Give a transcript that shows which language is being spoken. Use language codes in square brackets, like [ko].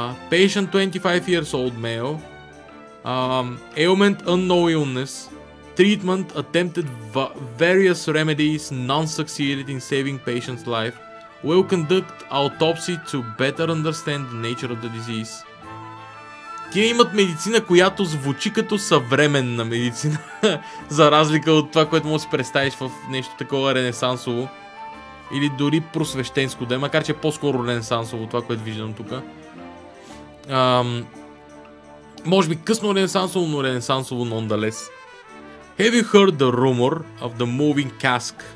[en] Patient 25 years old male, ailment, unknown illness. Treatment, attempted various remedies, none succeeded in saving patient's life. Will conduct autopsy to better understand the nature of the disease. [bg] Тия имат медицина, която звучи като съвременна медицина, за разлика от това, което може да си представиш в нещо такова ренесансово. Или дори просвещенско да е, макар че е по-скоро ренесансово това, което виждам тук. Може би късно ренесансово, но ренесансово nonetheless. [en] Have you heard the rumor of the moving cask?